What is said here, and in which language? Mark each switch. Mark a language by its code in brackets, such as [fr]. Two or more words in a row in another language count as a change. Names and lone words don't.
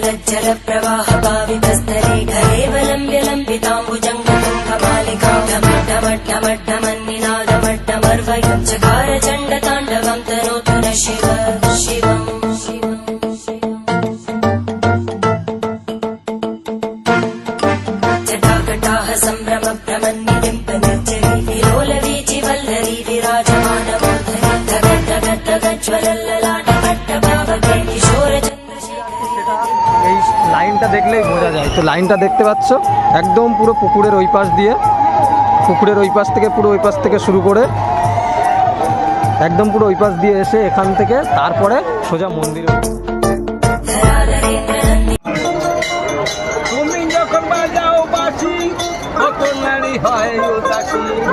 [sa] जलप्रवाहभावितस्तरे घरेवलम्ब्यलम्बिताम्बुजङ्गतुङ्गमालिका ढमड्ढमड्ढमड्ढमन्निनादमड्ढमर्वयं चकार चण्डताण्डवं तनोतु न शिव शिवम् जटाकटाः सम्भ्रमभ्रमन्निलिम्पनिर्जरी विलोलवीचिवल्लरी विराजमानमूर्धनि धगद्धगद्धगज्ज्वलल्ललाटभट्टभावके किशोरचन्द्रशेखर। [bn] এই লাইনটা দেখলেই বোঝা যায়। তো লাইনটা দেখতে পাচ্ছ একদম পুরো পুকুরের ওই পাশ দিয়ে, পুকুরের ওই পাশ থেকে পুরো ওই পাশ থেকে শুরু করে একদম পুরো ওই পাশ দিয়ে এসে এখান থেকে তারপরে সোজা মন্দিরে। তুমি যখন বাজাও বাঁশি তখন নারী হয় উদাসী।